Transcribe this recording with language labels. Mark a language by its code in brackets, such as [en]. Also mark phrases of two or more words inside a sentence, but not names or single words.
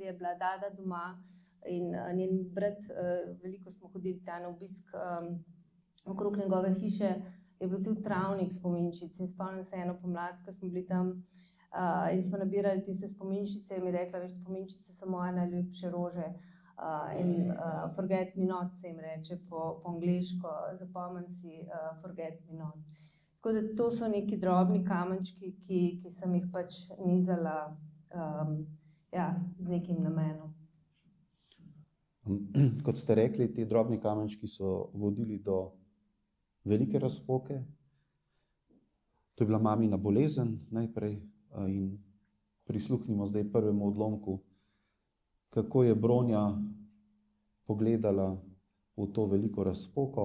[sl] je bila Dada doma in njen brat, veliko smo hodili tja na obisk okrog njegove hiše, je bilo cel travnik spominčic in spomnim se eno pomlad, ko smo bili tam in smo nabirali tiste spominčice in mi rekla, veš, spominčice so moje najljubše rože in [en] forget me not [sl] se jim reče po angleško, zapomnim si [en] forget me not. [sl] Tako da to so neki drobni kamenčki, ki sem jih pač nizala z nekim namenom. Kot ste rekli, ti drobni kamenčki so vodili do velike razpoke. To je bila mamina bolezen najprej in prisluhnimo zdaj prvemu odlomku, kako je Bronja pogledala v to veliko razpoko.